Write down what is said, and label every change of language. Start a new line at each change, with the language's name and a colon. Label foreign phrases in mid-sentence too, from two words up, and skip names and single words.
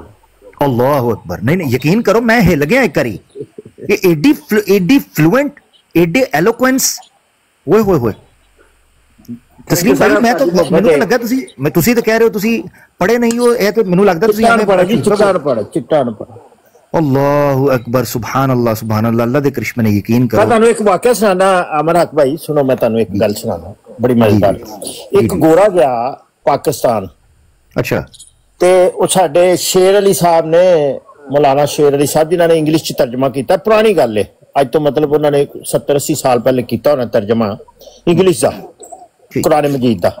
Arabic: الله أكبر.
Punjabi: ਨਹੀਂ ਯਕੀਨ ਕਰੋ ਮੈਂ ਹਿੱਲ ਗਿਆ ਇੱਕ ਵਾਰੀ। ਇਹ ਏਡੀ ਫਲੂਐਂਟ, ਏਡੇ ਐਲੋਕੁਐਂਸ, ਓਏ ਹੋਏ ਹੋਏ। ਤਸਲੀਮ ਭਾਈ ਮੈਂ ਤਾਂ ਮੈਨੂੰ ਤਾਂ ਲੱਗਾ ਤੁਸੀਂ ਤਾਂ ਕਹਿ ਰਹੇ ਹੋ ਤੁਸੀਂ ਪੜ੍ਹੇ ਨਹੀਂ ਹੋ, ਇਹ ਤਾਂ ਮੈਨੂੰ ਲੱਗਦਾ ਤੁਸੀਂ ਚਿੱਟਾ ਅਨਪੜ੍ਹ।
Arabic: الله أكبر، سبحان الله
Punjabi: ਅੱਲਾਹ ਦੇ ਕਰਿਸ਼ਮੇ ਨੇ ਯਕੀਨ ਕਰੋ। मैं ਤੁਹਾਨੂੰ ਇੱਕ ਵਾਕਿਆ ਸੁਣਾਣਾ ਅਮਰ ਹਕ ਭਾਈ, ਸੁਣੋ ਮੈਂ ਤੁਹਾਨੂੰ ਇੱਕ ਗੱਲ ਸੁਣਾਣਾ ਬੜੀ ਮਜ਼ੇਦਾਰ। ਇੱਕ ਗੋਰਾ ਗਿਆ ਪਾਕਿਸਤਾਨ, ਅੱਛਾ, ਤੇ ਉਹ ਸਾਡੇ ਸ਼ੇਰ ਅਲੀ ਸਾਹਿਬ ਨੇ, ਮੌਲਾਨਾ ਸ਼ੇਰ ਅਲੀ ਸਾਹਿਬ ਜਿਨ੍ਹਾਂ ਨੇ ਇੰਗਲਿਸ਼ ਚ ਤਰਜਮਾ ਕੀਤਾ। ਪੁਰਾਣੀ ਗੱਲ ਹੈ, ਅੱਜ ਤੋਂ ਮਤਲਬ ਉਹਨਾਂ ਨੇ 70-80 ਸਾਲ ਪਹਿਲੇ ਕੀਤਾ ਹੋਣਾ ਤਰਜਮਾ ਇੰਗਲਿਸ਼ ਦਾ ਕੁਰਾਨ ਮਜੀਦ ਦਾ।